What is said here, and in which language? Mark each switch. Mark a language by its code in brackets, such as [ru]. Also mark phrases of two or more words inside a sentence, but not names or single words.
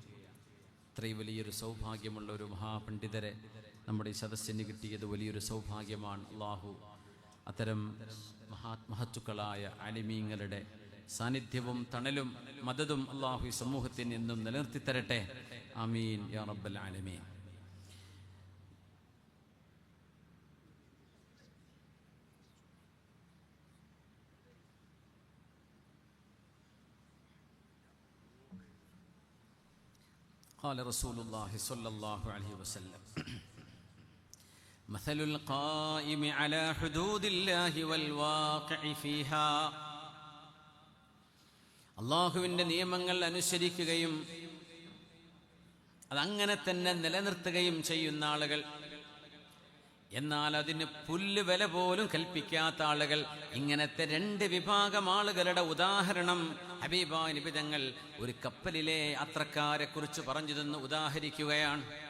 [ml] ഇത്രയും വലിയൊരു സൗഭാഗ്യമുള്ള ഒരു മഹാപണ്ഡിതരെ നമ്മുടെ ഈ സദസ്സിന് കിട്ടിയത് വലിയൊരു സൗഭാഗ്യമാണ്. അള്ളാഹു അത്തരം മഹത്തുക്കളായ ആലിമീങ്ങളുടെ സാന്നിധ്യവും തണലും മദതും അള്ളാഹു ഈ സമൂഹത്തിന് എന്നും നിലനിർത്തി തരട്ടെ. [ar] آمين يا رب العالمين. قال رسول الله صلى الله عليه وسلم مثل القائم على حدود الله والواقع فيها. [ml] അള്ളാഹുവിൻ്റെ നിയമങ്ങൾ അനുസരിക്കുകയും അതങ്ങനെ തന്നെ നിലനിർത്തുകയും ചെയ്യുന്ന ആളുകൾ. എന്നാൽ അതിന് പുല്ല് വില പോലും കൽപ്പിക്കാത്ത ആളുകൾ. ഇങ്ങനത്തെ രണ്ട് വിഭാഗം ആളുകളുടെ ഉദാഹരണം ഹബീബായ നബി തങ്ങൾ ഒരു കപ്പലിലെ യാത്രക്കാരെ കുറിച്ച് പറഞ്ഞു തന്ന് ഉദാഹരിക്കുകയാണ്.